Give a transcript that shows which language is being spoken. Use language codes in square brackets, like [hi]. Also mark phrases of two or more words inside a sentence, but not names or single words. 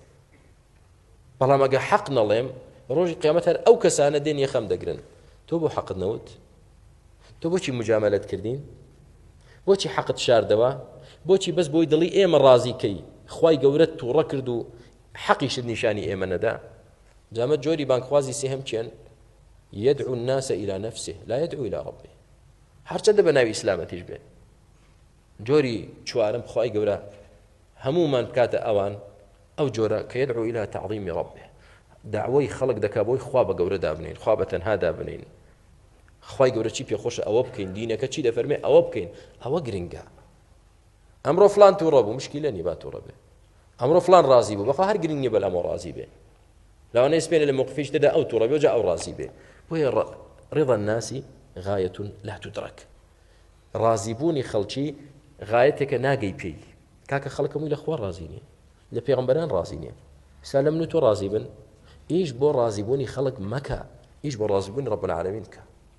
[ckb] بەڵام ئەگە حەق نەڵێم ڕۆژی قیامەت هەر ئەو کەسانە دێن یەخەم دەگرن. تۆ بۆ حەقت نەوت؟ تۆ بۆچی مجاملەت کردین؟ بۆچی حەقت شاردەوە؟ بۆچی بەس بۆی دڵی ئێمە ڕازیکەی خوای گەورەت تووڕە کرد و حەقیشت نیشانی ئێمە نەدا؟ جامە جۆری بانکخوازی سێهەم چیان؟ [ar] يدعو الناس إلى نفسه لا يدعو إلى ربه. [ckb] هەرچەندە بە ناوی ئیسلامەتیش بێ. جۆری چوارم خوای گەورە هەمومان بکاتە ئەوان ئەو جۆرە کە [ar] يدعو إلى تعظيم ربه، [ckb] داوای خەڵک دەکا بۆی خوا بە گەورە دابنین، خوا بە تەنها دابنین، خوای گەورە چی پێخۆشە ئەوە بکەین، دینەکە چی دەفەرمێ ئەوە بکەین، ئەوە گرنگە. ئەمڕۆ فلان تووڕە بوو مشکیلە نی با تووڕە بێ، ئەمڕۆ فلان ڕازی بوو بەخوا هەر گرنگ نییە بەلامەوە ڕازی بێ، لەوانەیە سپێنە لە موقفیش دەدا ئەو تووڕە بێ و جا ئەو ڕازی بێ. [ar] بۆیە رضا الناس غایة لا تدرك، [ckb] ڕازیبوونی خەڵکی غایەتێکە ناگەی پێی. کاکە خەڵک هەمووی لە خوا ڕازی نییە، لە پێغەمبەران ڕازی نییە. سا لە من و تۆ ڕازی بن، ئیش بۆ ڕازیبوونی خەڵک مەکە، ئیش بۆ ڕازیبوونی [ar] ڕەب العالەمین [ckb] کە.